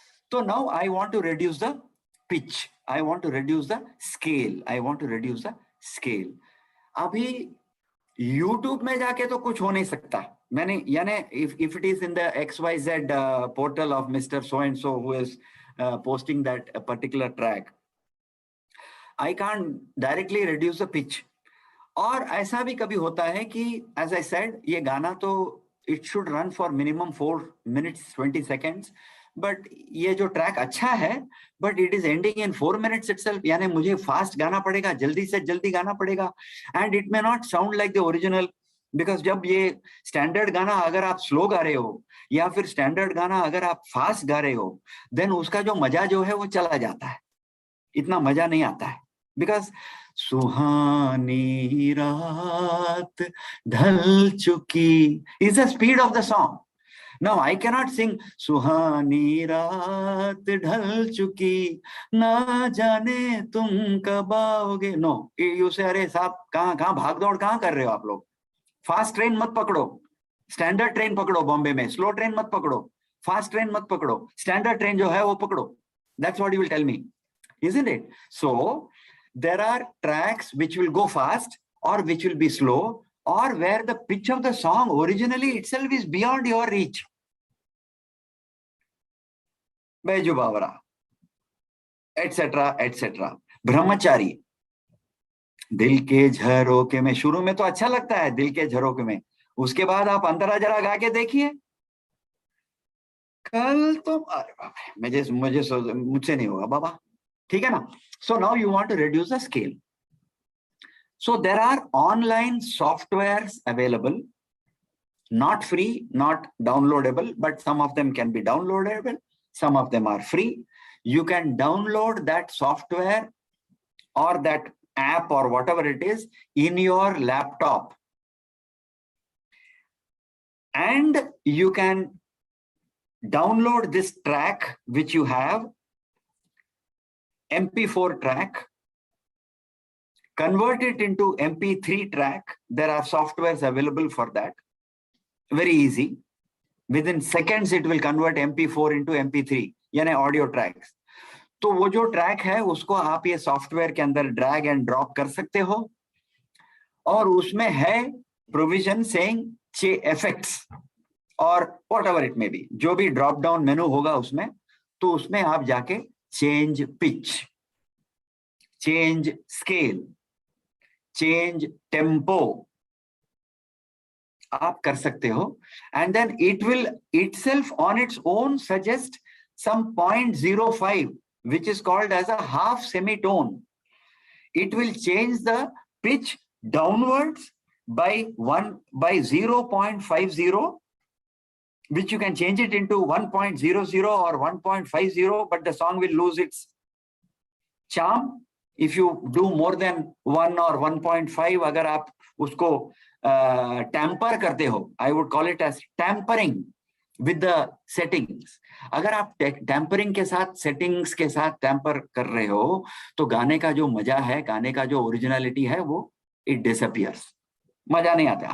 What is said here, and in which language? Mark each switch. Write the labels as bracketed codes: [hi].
[en] So now I want to reduce the pitch, I want to reduce the scale, I want to reduce the scale. [hi] अभी YouTube में जाके तो कुछ हो नहीं सकता. मैंने यानी [en] if it is in the XYZ portal of Mr. So and so who is posting that particular track, I can't directly reduce the pitch. [hi] और ऐसा भी कभी होता है कि [en] as I said, [hi] ये गाना तो [en] it should run for minimum 4 minutes 20 seconds, but [hi] ये जो ट्रैक अच्छा है, [en] but it is ending in 4 minutes itself. [hi] यानी मुझे फास्ट गाना पड़ेगा, जल्दी से जल्दी गाना पड़ेगा, [en] and it may not sound like the original, because [hi] जब ये स्टैंडर्ड गाना अगर आप स्लो गा रहे हो या फिर स्टैंडर्ड गाना अगर आप फास्ट गा रहे हो, then उसका जो मजा जो है वो चला जाता है, इतना मजा नहीं आता है. [en] Because सुहानी रात ढल चुकी is the speed of the song. Now I cannot sing [hi] सुहानी रात ढल चुकी ना जाने तुम कब आओगे. [en] No, you say [hi] अरे साहब कहाँ भाग दौड़ कहाँ कर रहे हो आप लोग. फास्ट ट्रेन मत पकड़ो, स्टैंडर्ड ट्रेन पकड़ो. बॉम्बे में स्लो ट्रेन मत पकड़ो, फास्ट ट्रेन मत पकड़ो, स्टैंडर्ड ट्रेन जो है वो पकड़ो. [en] That's what you will tell me, isn't it? So there are tracks which will go fast or which will be slow, or where the pitch of the song originally itself is beyond your reach. Baiju Bavara, etc. etc. [hi] ब्रह्मचारी, दिल के झरोके में, शुरू में तो अच्छा लगता है दिल के झरोके में, उसके बाद आप अंतरा जरा गा के देखिए, कल तो अरे बाबा मुझसे नहीं होगा बाबा. ठीक है ना? [en] So now you want to reduce the scale. So there are online softwares available, not free, not downloadable, but some of them can be downloadable. Some of them are free. You can download that software or that app or whatever it is in your laptop. And you can download this track which you have, MP4 track, convert it into MP3 track. There are softwares available for that. Very easy. Within seconds, it will convert MP4 into MP3, [hi] यानी audio tracks. तो वो जो track है उसको आप ये software के अंदर [en] drag and drop [hi] कर सकते हो, और उसमें है [en] provision saying effects और whatever it may be, [hi] जो भी ड्रॉप डाउन मेनू होगा उसमें, तो उसमें आप जाके [en] change pitch, change scale, change tempo [hi] आप कर सकते हो. [en] And then it will itself on its own suggest some 0.05 which is called as a half semitone. It will change the pitch downwards by 0.50, which you can change it into 1.00 or 1.50, but the song will lose its charm if you do more than 1 or 1.5. [hi] अगर आप उसको tamper करते हो, [en] I would call it as tampering with the settings. [hi] अगर आप tampering के साथ, settings के साथ टैम्पर कर रहे हो, तो गाने का जो मजा है, गाने का जो ओरिजिनलिटी है, वो [en] It disappears. [hi] मजा नहीं आता.